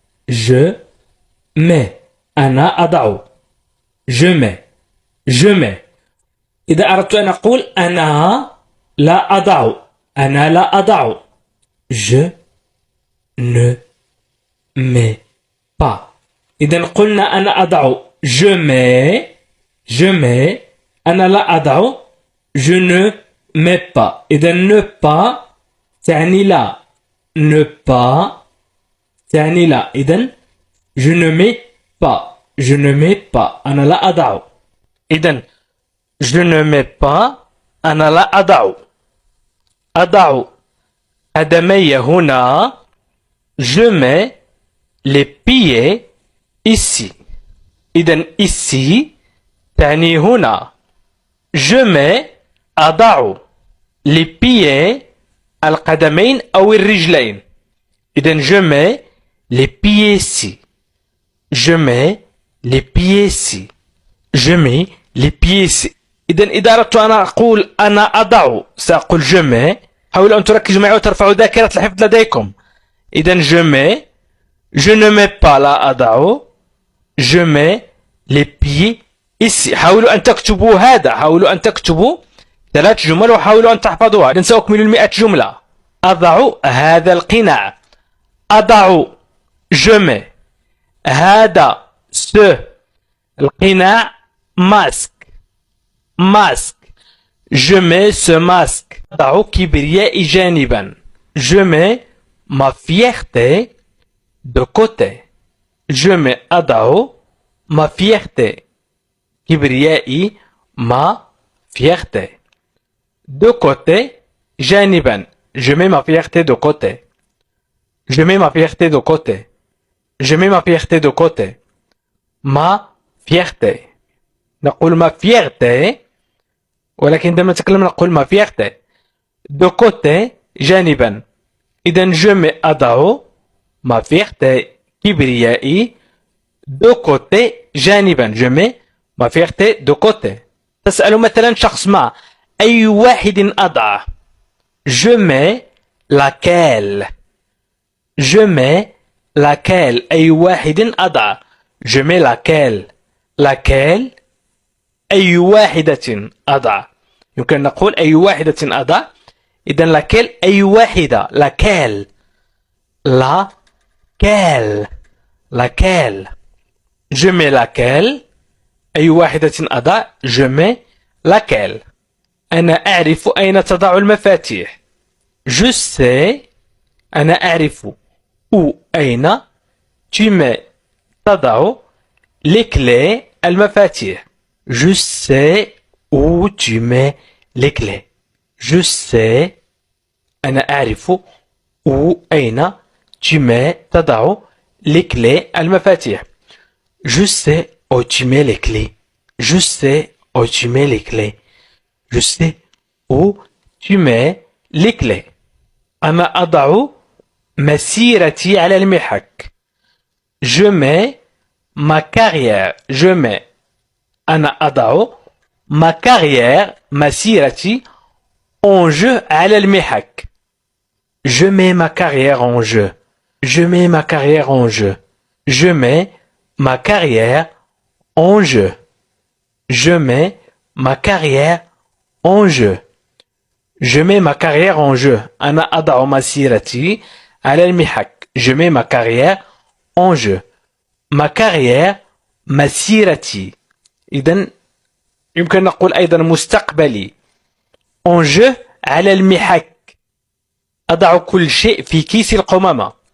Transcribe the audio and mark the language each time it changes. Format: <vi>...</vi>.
<fr>Je mets.</fr> <ar>أنا أضع.</ar> <fr>je mets. je mets.</fr> <ar>إذا أردت أن أقول أنا لا أضع. أنا لا أضع.</ar> <fr>je ne mets pas.</fr> <ar>إذا قلنا أنا أضع</ar> <fr>je mets. je mets.</fr> <ar>أنا لا أضع</ar> <fr>je ne mets pas.</fr> <ar>إذا</ar> <fr>ne pas</fr> <ar>تعني لا.</ar> <fr>ne pas</fr> <ar>تعني لا. إذا</ar> <fr>je ne mets pas. je ne mets pas.</fr> <ar>أنا لا أضع. إذا</ar> <fr>je ne mets pas.</fr> <ar>أنا لا أضع. أضع قدمي هنا.</ar> <fr>je mets les pieds ici.</fr> <ar>إذا</ar> <fr>ici</fr> <ar>تعني هنا.</ar> <fr>je mets</fr> <ar>أضع</ar> <fr>les pieds</fr> <ar>القدمين أو الرجلين. إذا</ar> <fr>je mets les pieds ici. je mets les pieds ici. je mets les pieds ici.</fr> <ar>إذا أردت أن أقول أنا أضع سأقول</ar> <fr>je mets.</fr> <ar>حاولوا أن تركزوا معي وترفعوا ذاكرة الحفظ لديكم. إذا</ar> <fr>je mets. je ne mets pas</fr> <ar>لا أضع.</ar> <fr>je mets les pieds ici.</fr> <ar>حاولوا أن تكتبوا هذا. حاولوا أن تكتبوا 3 جمل وحاولوا أن تحفظوها. إذن سأكمل 100 جملة. أضع هذا القناع. أضع</ar> <fr>je mets</fr> <ar>هذا</ar> <fr>ce</fr> <ar>القناع</ar> <fr>masque. masque. je mets ce masque.</fr> <ar>أضع كبريائي جانبا.</ar> <fr>je mets ma fierté de côté. je mets</fr> <ar>أضع</ar> <fr>ma fierté.</fr> <ar>كبريائي</ar> <fr>ma fierté. de côté</fr> <ar>جانبا.</ar> <fr>je mets ma fierté de côté. je mets ma fierté de côté. je mets ma fierté de côté. ma fierté.</fr> <ar>نقول</ar> <fr>ma fierté</fr> <ar>ولكن عندما نتكلم نقول ma fierté.</ar> <fr>de côté</fr> <ar>جانبا. إذا</ar> <fr>je mets</fr> <ar>أضع</ar> <fr>ma fierté</fr> <ar>كبريائي</ar> <fr>de côté</fr> <ar>جانبا.</ar> <fr>je mets ma fierté de côté.</fr> <ar>تسأل مثلا شخص ما أي واحد أضع.</ar> <fr>je mets laquelle. je mets laquelle.</fr> <ar>أي واحد أضع.</ar> <fr>je mets laquelle. laquelle.</fr> <ar>أي واحدة أضع. يمكن نقول أي واحدة أضع. إذن</ar> <fr>laquelle</fr> <ar>أي واحدة.</ar> <fr>laquelle. laquelle. laquelle. je mets laquelle.</fr> <ar>أي واحدة أضع.</ar> <fr>je mets laquelle.</fr> <ar>أنا أعرف أين تضع المفاتيح.</ar> <fr>je sais.</fr> <ar>أنا أعرف</ar> <fr>où</fr> <ar>أين</ar> <fr>tu mets</fr> <ar>تضع</ar> <fr>les clés</fr> <ar>المفاتيح.</ar> <fr>je sais où tu mets les clés. je sais.</fr> <ar>أنا أعرف</ar> <fr>où</fr> <ar>أين</ar> <fr>tu mets</fr> <ar>تضع</ar> <fr>les clés</fr> <ar>المفاتيح.</ar> <fr>je sais où tu mets les clés. je sais où tu mets les clés. je sais où tu mets les clés.</fr> <ar>أنا أضع مسيرتي على المحك.</ar> <fr>je mets ma carrière. je mets</fr> <ar>أنا أضع</ar> <fr>ma carrière</fr> <ar>مسيرتي</ar> <fr>en jeu</fr> <ar>على المحك.</ar> <fr>je mets ma carrière en jeu. je mets ma carrière en jeu. je mets ma carrière en jeu. je mets ma carrière en jeu. je mets ma carrière en jeu.</fr> <ar>أنا أضع مسيرتي على المحك.</ar> <fr>je mets ma carrière en jeu. ma carrière</fr> <ar>مسيرتي. إذن يمكن نقول أيضا مستقبلي.</ar> <fr>en jeu</fr> <ar>على المحك. أضع كل شيء في كيس القمامة.</ar>